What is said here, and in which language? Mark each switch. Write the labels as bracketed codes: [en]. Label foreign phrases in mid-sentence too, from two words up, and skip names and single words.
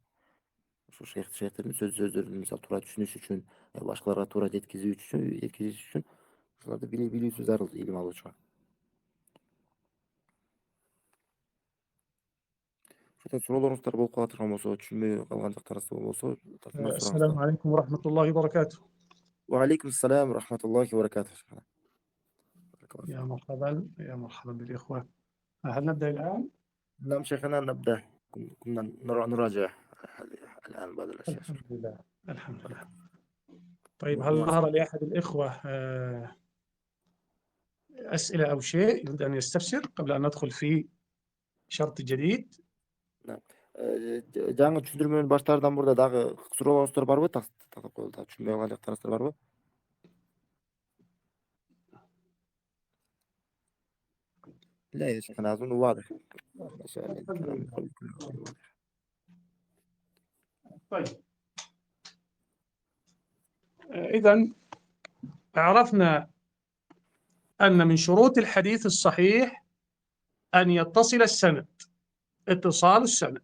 [ky] Ошо шейхтердин сөздөрүн мисалы туура түшүнүш үчүн, башкаларга туура жеткизиш үчүн ушуларды билүүсү зарыл илим алуучуга. Ошондон суроолоруңуздар болуп кала турган болсо, түшүнбөй калган жактарыңыз болсо, [ar] السلام [ky] сураңыздар. [ar] عليكم ورحمة الله وبركاته. وعليكم السلام ورحمة الله وبركاته. يا مرحبا بالإخوة. هل نبدأ الآن؟ نعم شيخنا، نبدأ. كنا نراجع الآن بعض الأشياء. الحمد لله. طيب، هل ظهر لأحد الإخوة أسئلة أو شيء يريد أن يستفسر قبل أن ندخل في شرط جديد؟ نعم. [ky] жаңы түшүндүрмөнүн баштаардан мурда дагы суроолоруңуздар барбы? Тактап коелу, түшүнбөй калган жактарыңыздар барбы? [ar] لا يا شيخنا، أظن واضح. طيب، إذن عرفنا أن من شروط الحديث الصحيح أن يتصل السند، اتصال السند.